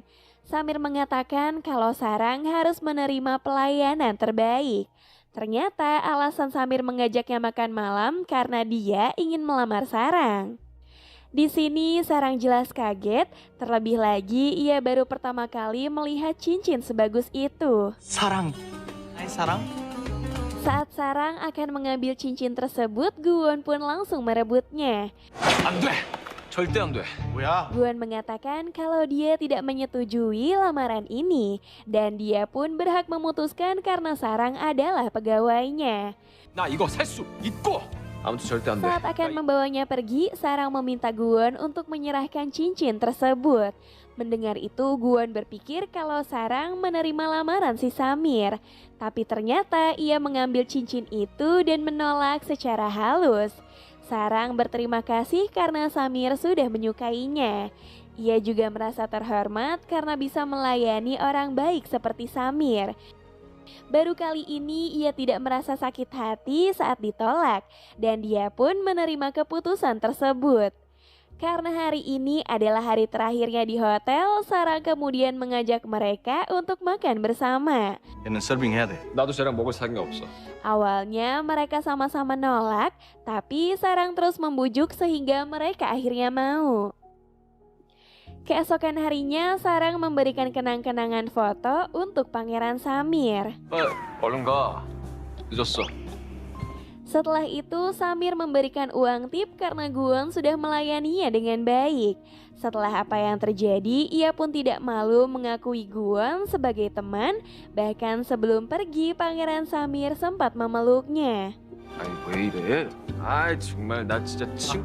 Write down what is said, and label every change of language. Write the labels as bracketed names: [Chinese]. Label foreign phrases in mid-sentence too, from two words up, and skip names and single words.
[Indonesian] Samir mengatakan kalau Sarang harus menerima pelayanan terbaik. Ternyata alasan Samir mengajaknya makan malam karena dia ingin melamar Sarang. Di sini Sarang jelas kaget, terlebih lagi ia baru pertama kali melihat cincin sebagus itu. [Korean] 사랑. 나의 사랑. [Indonesian] Saat Sarang akan mengambil cincin tersebut, Guwon pun langsung merebutnya. [Korean] 안 돼. 절대 안 돼. 뭐야? [Indonesian] Guwon mengatakan kalau dia tidak menyetujui lamaran ini dan dia pun berhak memutuskan karena Sarang adalah pegawainya. [Korean] 나 이거 살 수 있고. 아무튼 절대 안 돼. [Indonesian] Saat akan membawanya pergi, Sarang meminta Guwon untuk menyerahkan cincin tersebut. Mendengar itu, Guwon berpikir kalau Sarang menerima lamaran si Samir. Tapi ternyata ia mengambil cincin itu dan menolak secara halus. Sarang berterima kasih karena Samir sudah menyukainya. Ia juga merasa terhormat karena bisa melayani orang baik seperti Samir. Baru kali ini ia tidak merasa sakit hati saat ditolak dan dia pun menerima keputusan tersebut. Karena hari ini adalah hari terakhirnya di hotel, Sarang kemudian mengajak mereka untuk makan bersama. [Korean] 얘는 서빙해야 돼. 나도 쟤랑 먹을 사이가 없어. [Indonesian] Awalnya mereka sama-sama nolak, tapi Sarang terus membujuk sehingga mereka akhirnya mau. Keesokan harinya, Sarang memberikan kenang-kenangan foto untuk Pangeran Samir. [Korean] 얼른 가. 늦었어. [Indonesian] Setelah itu, Samir memberikan uang tip karena Guwon sudah melayaninya dengan baik. Setelah apa yang terjadi, ia pun tidak malu mengakui Guwon sebagai teman. Bahkan sebelum pergi, Pangeran Samir sempat memeluknya. [Korean] 아니 왜 이래? 아이 정말 나 진짜